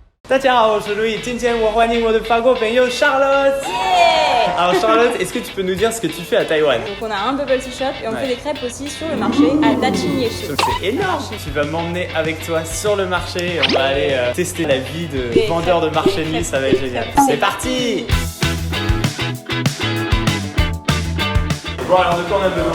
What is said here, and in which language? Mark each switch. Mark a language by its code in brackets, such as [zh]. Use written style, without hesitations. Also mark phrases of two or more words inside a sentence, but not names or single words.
[zh] 大家好，我是 Louis， 今天我欢迎我的法国朋友 Charlotte. Yeah. [fr] Alors Charlotte, est-ce que tu peux nous dire ce que tu fais à Taïwan? Donc on a un [en] bubble tea shop [fr] et on fait des crêpes aussi sur le marché à Dachinyeshi. Donc c'est énorme. Tu vas m'emmener avec toi sur le marché et on va aller tester la vie de vendeur de marché de nuit, ça va être génial. C'est parti. Bon alors de quoi on a besoin?